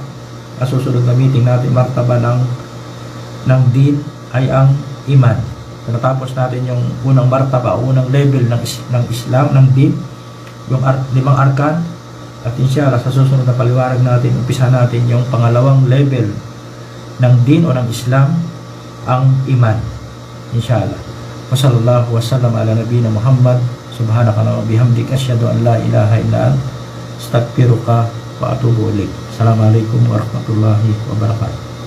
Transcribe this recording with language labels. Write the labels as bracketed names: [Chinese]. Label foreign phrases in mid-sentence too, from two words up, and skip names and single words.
[Filipino] Susunod na meeting natin, martaba ng din ay ang iman. Natapos natin yung unang martaba, unang level ng Islam, ng din, yung 5 arkan. At inshallah, sa susunod na paliwanag natin, umpisa natin yung pangalawang level ng din o ng Islam, ang iman. Inshallah. [Arabic] وصلى الله وسلم على نبينا محمد. سبحانك وبحمدك أشهد أن لا إله إلا أنت أستغفرك وأتوب إليك. السلام عليكم ورحمة الله وبركاته.